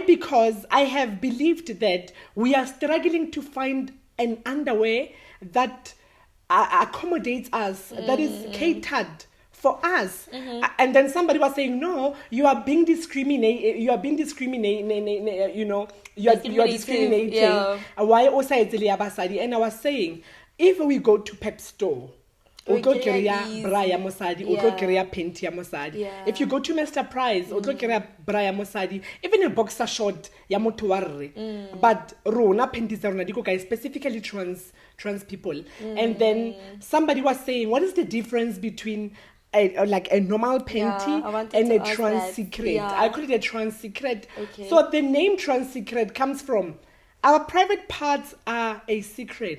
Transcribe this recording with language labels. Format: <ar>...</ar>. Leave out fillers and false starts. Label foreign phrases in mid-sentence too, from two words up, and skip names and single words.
<en>Because I have believed that we are struggling to find an underwear that accommodates us, that is catered for us. And then somebody was saying, no, you are being discriminated. You are being discriminated. You know, you are discriminating. Yeah. Why also basadi? And I was saying, if we go to Pep store,</en> <tn>o tlo kry-a bra ya mosadi, o tlo kry-a panty ya mosadi.</tn> <en>Yeah. If you go to Mr. Price,</en> <tn>o tlo kry-a bra ya mosadi,</tn> <en>even a boxer short</en> <tn>ya motho wa rre. But rona panties tsa rona di ko kae,</tn> <en>specifically trans people. And then somebody was saying, what is the difference between a normal panty I wanted and to a ask trans that. secret? Yeah. I call it a trans secret. Okay. So the name trans secret comes from our private parts are a secret.</en>